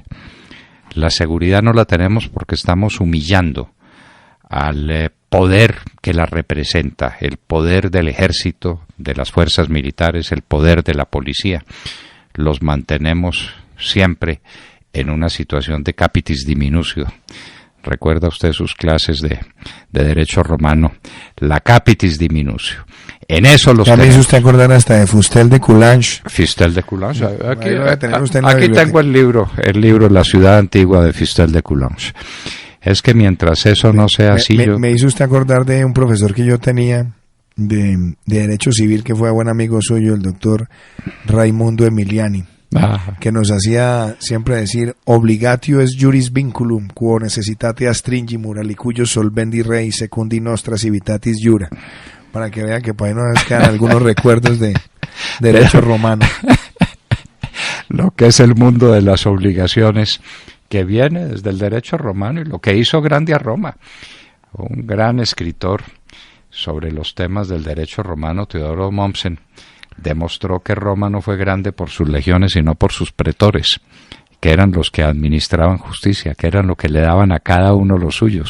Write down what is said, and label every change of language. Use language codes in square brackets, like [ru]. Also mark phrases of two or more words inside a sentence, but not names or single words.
[es] La seguridad no la tenemos porque estamos humillando al poder que la representa, el poder del ejército, de las fuerzas militares, el poder de la policía. Los mantenemos siempre en una situación de [la] capitis diminutio. [es] ¿Recuerda usted sus clases de derecho romano? [la] La capitis diminutio. [es] En eso los tenemos. Ya me hizo usted acordar hasta de Fustel de Coulanges. Fustel de Coulanges. Aquí tengo el libro La ciudad antigua de Fustel de Coulanges. Es que mientras eso no sea así... Me hizo usted acordar de un profesor que yo tenía de Derecho Civil, que fue buen amigo suyo, el doctor Raimundo Emiliani, que nos hacía siempre decir: [la] obligatio es juris vinculum, quo necessitate astringi moralicuyo solvendi rei secundi nostra civitatis jura. [es] Para que vean que por ahí nos quedan algunos recuerdos de derecho romano. lo que es el mundo de las obligaciones, que viene desde el derecho romano y lo que hizo grande a Roma. Un gran escritor sobre los temas del derecho romano, Teodoro Mommsen, demostró que Roma no fue grande por sus legiones, sino por sus pretores, que eran los que administraban justicia, que eran los que le daban a cada uno los suyos.